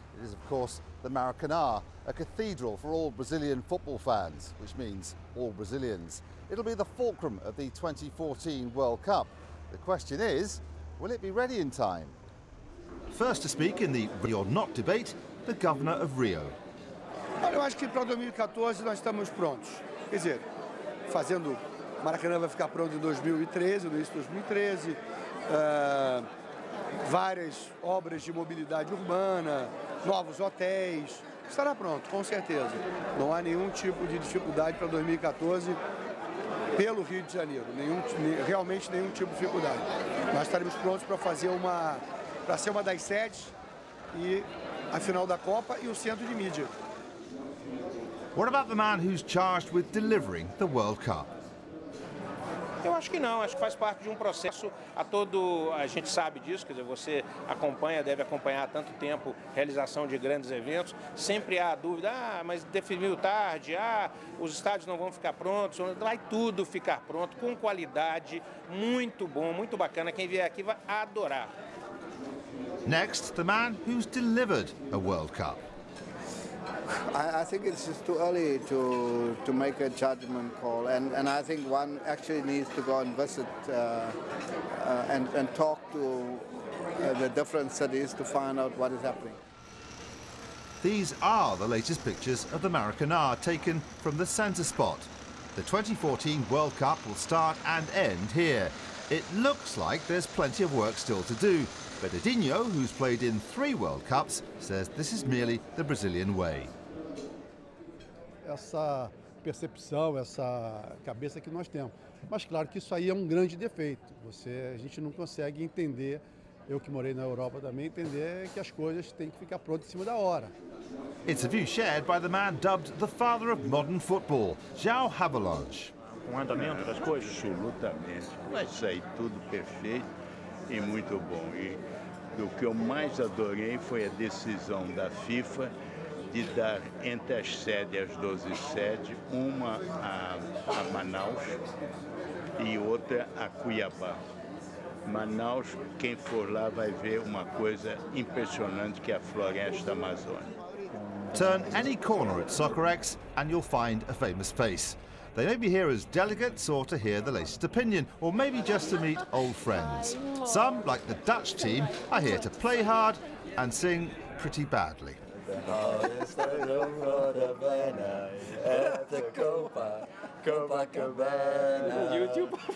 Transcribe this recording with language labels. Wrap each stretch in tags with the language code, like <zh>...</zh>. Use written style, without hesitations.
<en>It is, of course, the Maracanã, a cathedral for all Brazilian football fans, which means all Brazilians. It'll be the fulcrum of the 2014 World Cup. The question is, will it be ready in time? First to speak in the ready or not debate, the governor of Rio.</en> <pt>Olha, eu acho que para 2014 nós estamos prontos. Quer dizer, fazendo... Maracanã vai ficar pronto em 2013, no início de 2013. Várias obras de mobilidade urbana, novos hotéis. Estará pronto, com certeza. Não há nenhum tipo de dificuldade para 2014 pelo Rio de Janeiro. Realmente nenhum tipo de dificuldade. Nós estaremos prontos para fazer para ser uma das sedes e a final da Copa e o centro de mídia.</pt> <en>What about the man who's charged with delivering the World Cup?</en> <pt>Eu acho que não, acho que faz parte de um processo a gente sabe disso, quer dizer, você deve acompanhar há tanto tempo a realização de grandes eventos, sempre há dúvida, mas definiu tarde, os estádios não vão ficar prontos, vai tudo ficar pronto, com qualidade, muito bom, muito bacana, quem vier aqui vai adorar.</pt> <en>Next, the man who's delivered a World Cup. I think it's just too early to make a judgment call, and I think one actually needs to go and visit and talk to the different cities to find out what is happening. These are the latest pictures of the Maracanã taken from the centre spot. The 2014 World Cup will start and end here. It looks like there's plenty of work still to do, but Edinho, who's played in 3 World Cups, says this is merely the Brazilian way.</en> <pt>Essa percepção, essa cabeça que nós temos. Mas claro que isso aí é um grande defeito. A gente não consegue entender, eu que morei na Europa também, entender que as coisas têm que ficar prontas em cima da hora.</pt> <en>It's a view shared by the man dubbed the father of modern football, João Havelange.</en> <pt>Andamento das coisas? Absolutamente. Vai sair tudo perfeito e muito bom. E o que eu mais adorei foi a decisão da FIFA de dar entre as sedes, as 12 sedes, uma a Manaus e outra a Cuiabá. Manaus, quem for lá vai ver uma coisa impressionante que é a floresta amazônica.</pt> <en>Turn any corner at Soccerex and you'll find a famous face. They may be here as delegates or to hear the latest opinion, or maybe just to meet old friends. Some, like the Dutch team, are here to play hard and sing pretty badly. YouTube.</en>